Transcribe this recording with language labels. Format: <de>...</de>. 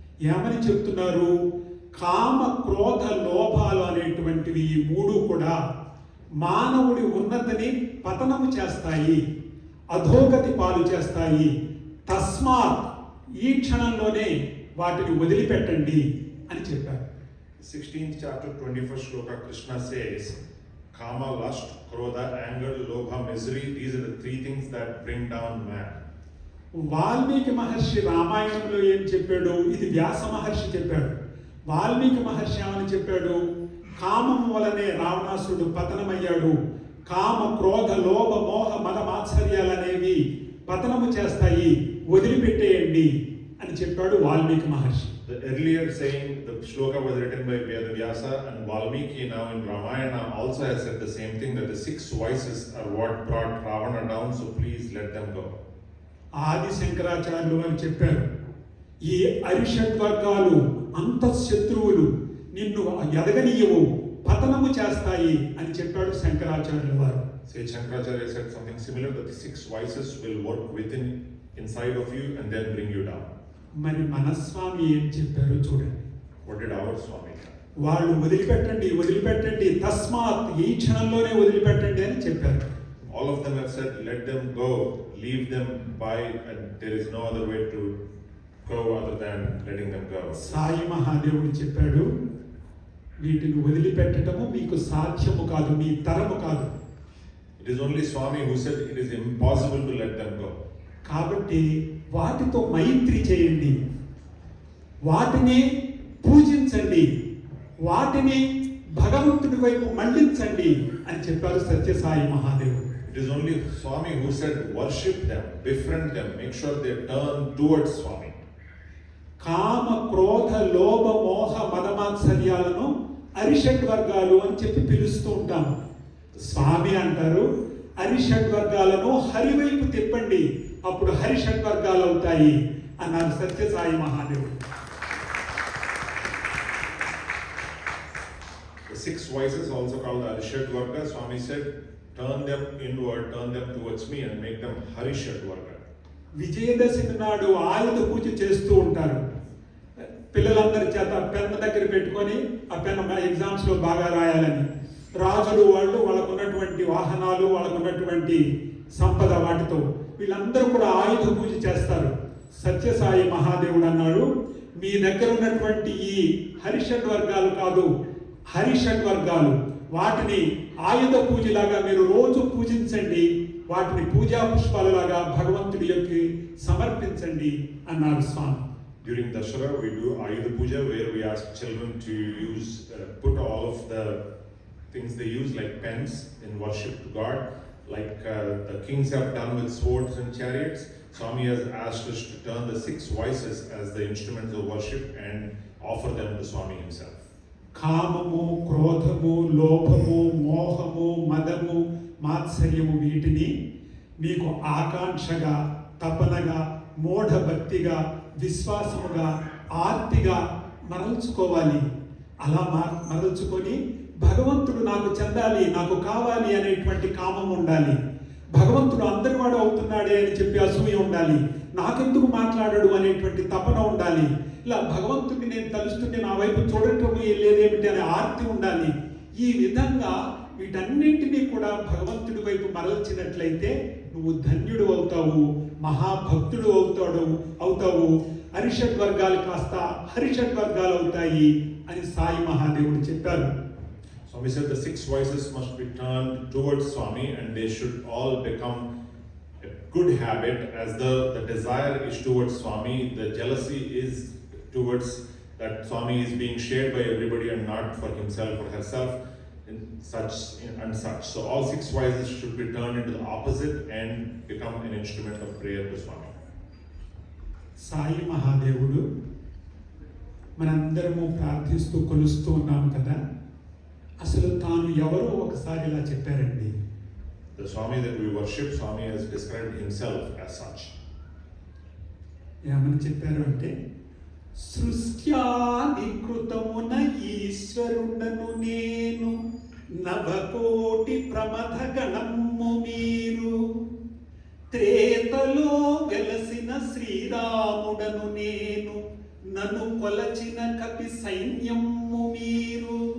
<te>ఏమని చెప్తున్నారు? కామ క్రోధ లోభాలు అనేటువంటివి ఈ 3 కూడా మానవుడి ఉన్నతిని పతనము చేస్తాయి, అధోగతి పాలు చేస్తాయి. తస్మాత్, ఈ క్షణంలోనే వాటిని వదిలిపెట్టండి అని చెప్పారు.</te> <en>16th chapter, 21st shloka, Krishna says, Kama, lust, krodha, anger, lobha, misery, these are the 3 things that bring down man.</en> <te>Valmiki మహర్షి రామాయణంలో ఏం చెప్పాడు? ఇది వ్యాస మహర్షి చెప్పాడు. వాల్మీకి మహర్షి ఏమని చెప్పాడు? కామం వలనే రావణాసురుడు పతనమయ్యాడు. కామ, క్రోధ, లోభ, మోహ, మద మాత్సర్యాలనేవి పతనము చేస్తాయి, వదిలిపెట్టేయండి అని చెప్పాడు వాల్మీకి మహర్షి.</te> <en>The earlier saying, the shloka was written by Vedavyasa, and Valmiki now in Ramayana also has said the same thing, that the 6 vices are what brought Ravana down, so please let them go.</en> <te>ఆది శంకరాచార్యులు అని చెప్పారు, ఈ అరిషడ్ వర్గాలు అంతఃశత్రువులు, నిన్ను ఎదగనీయవు, పతనము చేస్తాయి అని చెప్పాడు శంకరాచార్యుల వారు.</te> <en>Say Shankaracharya said something similar, that the 6 vices will work inside of you and then bring you down.</en> <te>మరి మనస్వామి ఏం చెప్పారు చూడండి.</te> <en>What did our Swami say?</en> <te>వాళ్ళు వదిలిపెట్టండి, వదిలిపెట్టండి, తస్మాత్, ఈ క్షణంలోనే వదిలిపెట్టండి అని చెప్పారు.</te> <en>All of them have said, let them go, leave them by, and there is no other way to go other than letting them go.</en> <te>Sai మహాదేవుడు చెప్పాడు, వీటిని వదిలిపెట్టడము మీకు సాధ్యము కాదు, మీ తరము కాదు.</te> <en>It is only Swami who said it is impossible to let them go.</en> <te>కాబట్టి వాటితో మైత్రి చేయండి, వాటిని పూజించండి, వాటిని భగవంతుడి వైపు మళ్లించండి అని చెప్పారు సత్యసాయి మహాదేవుడు.</te> <en>It is only Swami who said worship them, befriend them, make sure they turn towards Swami.</en> <te>కామ, క్రోధ, లోభ, మోహ, మదమాత్సర్యాలను అరిషడ్ వర్గాలు అని చెప్పి పిలుస్తూ ఉంటాము. స్వామి అంటారు, అరిషడ్ వర్గాలను హరివైపు తిప్పండి, అప్పుడు హరిషడ్ వర్గాలు అవుతాయి అన్నారు సత్యసాయి మహాదేవుడు.</te> <en>The 6 vices, also called the Arishad Varga, Swami said, turn them inward, turn them towards me and make them Harishad Varga.</en> <te>Vijayadashami నాడు ఆయుధ పూజ చేస్తూ ఉంటారు. పిల్లలందరి చేత పెన్ను దగ్గర పెట్టుకొని ఆ పెన్ను ఎగ్జామ్స్లో బాగా రాయాలని, రాజులు వాళ్ళు వాళ్ళకు ఉన్నటువంటి వాహనాలు, వాళ్ళకు ఉన్నటువంటి సంపద, వాటితో వీళ్ళందరూ కూడా ఆయుధ పూజ చేస్తారు. సత్యసాయి మహాదేవుడు అన్నాడు, మీ దగ్గర ఉన్నటువంటి ఈ హరిషడ్ వర్గాలు కాదు, హరిషడ్ వర్గాలు, వాటిని ఆయుధ పూజలాగా మీరు రోజు పూజించండి, వాటిని పూజా పుష్పాలలాగా భగవంతుడి యొక్క సమర్పించండి అన్నారు స్వామి.</te> <en>During Dashara, we do Ayudha Puja, where we ask children to put all of the things they use, like pens, in worship to God, like the kings have done with swords and chariots. Swami has asked us to turn the 6 vices as the instruments of worship and offer them to Swami himself.</en> <te>కామము, క్రోధము, లోభము, మోహము, మదము, మాత్సర్యము, వీటిని మీకు ఆకాంక్షగా, తపనగా, మూఢభక్తిగా, విశ్వాసముగా, ఆర్తిగా మరల్చుకోవాలి. అలా మరల్చుకొని భగవంతుడు నాకు చెందాలి, నాకు కావాలి అనేటువంటి కామం ఉండాలి. భగవంతుడు అందరి వాడు అవుతున్నాడే అని చెప్పి అసూయ ఉండాలి. నాకెందుకు మాట్లాడాడు అనేటువంటి తపన ఉండాలి. ఇలా భగవంతుడిని నేను తలుస్తుంటే నా వైపు చూడటం లేదేమిటి అనే ఆర్తి ఉండాలి. ఈ విధంగా వీటన్నింటినీ కూడా భగవంతుడి వైపు మరల్చినట్లయితే నువ్వు ధన్యుడు అవుతావు, మహాభక్తుడు అవుతావు. అరిషడ్ వర్గాలు కాస్త హరిషడ్ వర్గాలు అవుతాయి అని సాయి మహాదేవుడు చెప్పారు.</te> <en>Swami said the 6 vices must be turned towards Swami and they should all become a good habit, as the desire is towards Swami, the jealousy is towards that Swami is being shared by everybody and not for himself or herself, and such. So all 6 vices should be turned into the opposite and become an instrument of prayer to Swami.</en> <te>Sai మహాదేవుడు మనందరము ప్రార్థిస్తూ కొలుస్తూ ఉన్నాము కదా, అసలు తాను ఎవరో ఒకసారి ఇలా చెప్పారండి.</te> <en>The Swami that we worship, Swami has described himself as such.</en> <te>ఏమని చెప్పారు అంటే, సృష్ట్యాది కృతమున ఈశ్వరుండను నేను, నభకోటి ప్రమథ గణము మీరు, త్రేతలో వెలసిన శ్రీరాముడను నేను, నన్ను కొలచిన కపి సైన్యము మీరు,</te>